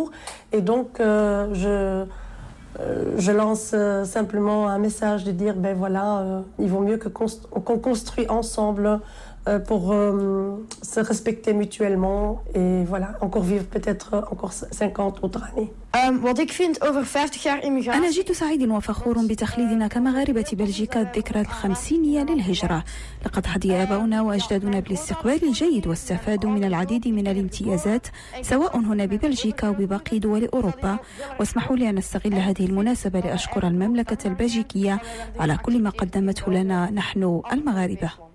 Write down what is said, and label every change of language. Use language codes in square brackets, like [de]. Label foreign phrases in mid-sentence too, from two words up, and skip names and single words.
[fr] Et donc je lance simplement un message de dire, il vaut mieux qu'on construit ensemble pour se respecter mutuellement et voilà, encore vivre peut-être encore 50 autres années. [nl] Wat ik vind over 50 jaar immigratie. [ar] أنا جد سعيد وفخور بتخليدنا كمغاربة بلجيكا الذكرى الخمسينية للهجرة. لقد حظي آباؤنا وأجدادنا بالاستقبال الجيد واستفادوا من العديد من الامتيازات سواء هنا ببلجيكا وبباقي دول أوروبا. واسمحوا لي أن أستغل هذه المناسبة لأشكر المملكة البلجيكية على كل ما قدمته لنا نحن المغاربة.